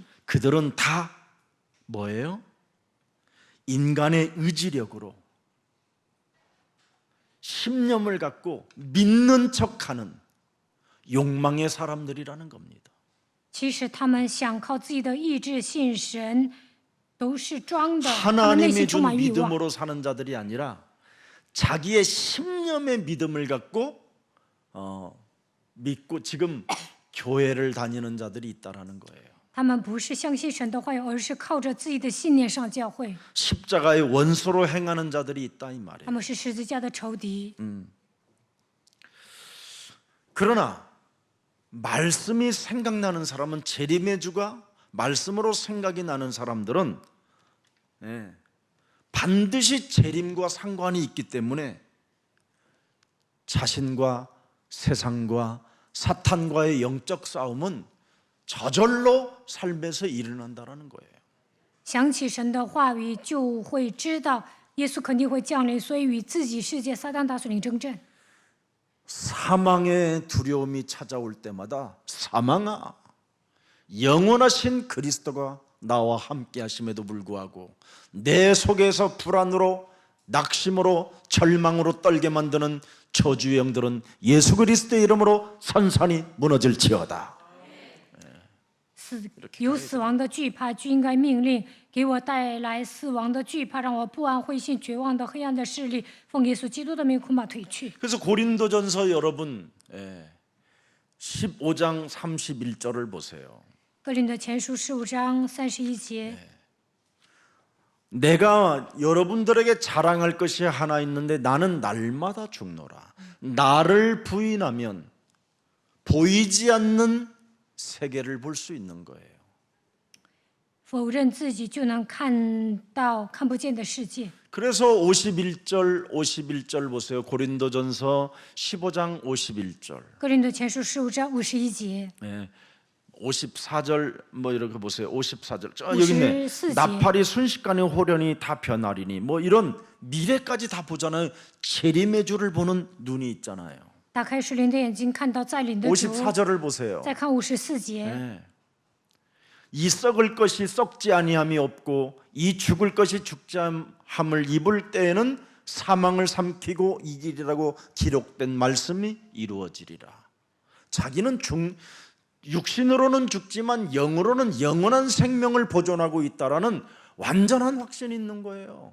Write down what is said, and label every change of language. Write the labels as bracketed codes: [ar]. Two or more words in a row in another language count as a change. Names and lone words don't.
[ko] 그들은 다 뭐예요? 인간의 의지력으로 신념을 갖고 믿는 척하는 욕망의 사람들이라는 겁니다. [zh] 其实他们想靠自己的意志信神，都是装的。他们内 [ko] 하나님이 [zh] 心充 [ko] 준 [zh] 满欲望。 [ko] 믿음으로 사는 자들이 아니라 자기의 신념의 믿음을 갖고 믿고 지금 교회를 다니는 자들이 있다라는 거예요. [zh] 他们不是相信神的话语，而是靠着自己的信念上教会。 [ko] 십자가의 원수로 행하는 자들이 있다 이 [zh] 他 [ko] 말이에요. [zh] 们是十字架的仇敌。 [ko] 그러나 말씀이 생각나는 사람은 재림의 주가 말씀으로 생각이 나는 사람들은 반드시 재림과 상관이 있기 때문에 자신과 세상과 사탄과의 영적 싸움은 저절로 삶에서 일어난다는 거예요. [zh] 想起神的话语，就会知道耶稣肯定会降临，所以与自己世界撒旦大水灵征战。 [ko] 사망의 두려움이 찾아올 때마다 사망아 영원하신 그리스도가 나와 함께 하심에도 불구하고 내 속에서 불안으로 낙심으로 절망으로 떨게 만드는 저주의 영들은 예수 그리스도의 이름으로 산산이 무너질지어다. [zh] 有死亡的惧怕，就应该命令给我带来死亡的惧怕，让我不安、灰心、绝望的黑暗的势力，奉耶稣基督的名恐怕退去。 [ko] 그래서 고린도전서 여러분 15장 31절을 보세요. [zh] 哥林多前书15章31节， [ko] 내가 여러분들에게 자랑할 것이 하나 있는데 나는 날마다 죽노라. 나를 부인하면 보이지 않는 세계를 볼 수 있는 거예요. [zh] 否认自己就能看到看不见的世界。 [ko] 그래서 51절 보세요. 고린도전서 15장 51절. [zh] 哥林多前书15章51节， [ko] 54절 뭐 이렇게 보세요. 54절. 여기 있네. 54절. 나팔이 순식간에 호련히 다 변하리니 뭐 이런 미래까지 다 보잖아요. 재림의 주를 보는 눈이 있잖아요. [zh] 打开属灵的眼睛，看到再临的主。 [ko] 54절을 보세요. [zh] 再看54节， [ko] 네. 이 썩을 것이 썩지 아니함이 없고 이 죽을 것이 죽지 함을 입을 때에는 사망을 삼키고 이기리라고 기록된 말씀이 이루어지리라. 자기는 육신으로는 죽지만 영으로는 영원한 생명을 보존하고 있다라는 완전한 확신이 있는 거예요.